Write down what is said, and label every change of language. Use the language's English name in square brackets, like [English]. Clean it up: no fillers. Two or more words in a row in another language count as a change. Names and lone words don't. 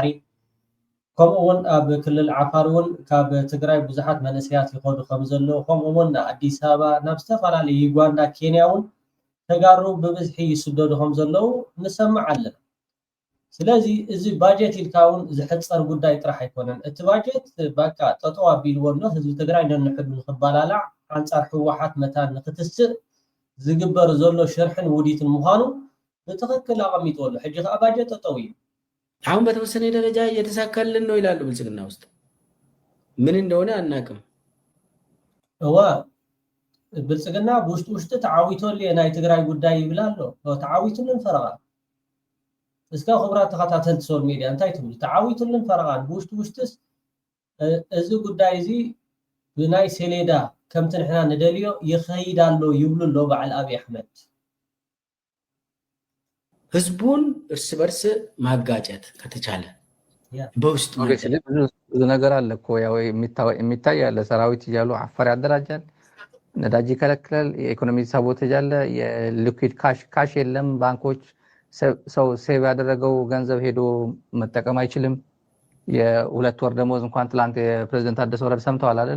[Tigrinya] ከምኡ እውን ኣብ ክልል ዓፋር እውን ካብ ትግራይ ብዙሓት መንእሰያት ይኸዱ ከም ዘሎ፣ ከምኡ እውን ኣዲስ ኣበባ ናብ ዝተፈላለዩ ዩጋንዳ ኬንያ እውን ተጋሩ ብብዝሒ ይስደዱ ከም ዘለው ንሰምዕ ኣለና። ስለዚ እዚ ባጀት ኢልካ እውን ዝሕፀር ጉዳይ ጥራሕ ኣይኮነን። እቲ ባጀት በቃ ጠጠው ኣቢልዎ ኣሎ ህዝቢ ትግራይ ነንሕዱ ንክበላላዕ ኣንፃር ሕወሓት መታን ንክትስእ ዝግበር ዘሎ ሽርሕን ውዲትን ምዃኑ ብትክክል ኣቐሚጥዎ ኣሎ። ሕጂ ከዓ ባጀት ጠጠው እዩ። [Amharic] አሁን በተወሰነ ደረጃ እየተሳካልን ነው ይላሉ ብልጽግና ውስጥ። ምን እንደሆነ አናቅም። [Tigrinya] እዋ ብልጽግና ውሽጡ ተዓዊቶልየ ናይ ትግራይ ጉዳይ ይብላሎ ተዓዊቱልን ፈረቓ። እስከ ክቡራት ተኸታተልቲ ሶል ሚድያ እንታይ ትብሉ? ተዓዊቱልን ፈረቓን ውሽጥስ እዚ ጉዳይ እዚ ብናይ ሰሌዳ ከምቲ ንሕና ንደልዮ ይኸይድ ኣሎ ይብሉ ኣሎ በዓል ኣብይ ኣሕመድ። [Amharic] ህዝቡን እርስ በርስ ማጋጨት ከተቻለ በውስጥ ብዙ ነገር አለ እኮ ያው የሚታይ ያለ ሰራዊት እያሉ አፋር ያደራጃል፣ ነዳጅ ይከለክላል፣ የኢኮኖሚ ሳቦቴጅ አለ፣ የሊኩዊድ ካሽ የለም። ባንኮች ሰው ሴቭ ያደረገው ገንዘብ ሄዶ መጠቀም አይችልም። የሁለት ወር ደሞዝ እንኳን ትላንት የፕሬዝዳንት ታደሰ ወረደ ሰምተዋል አይደል?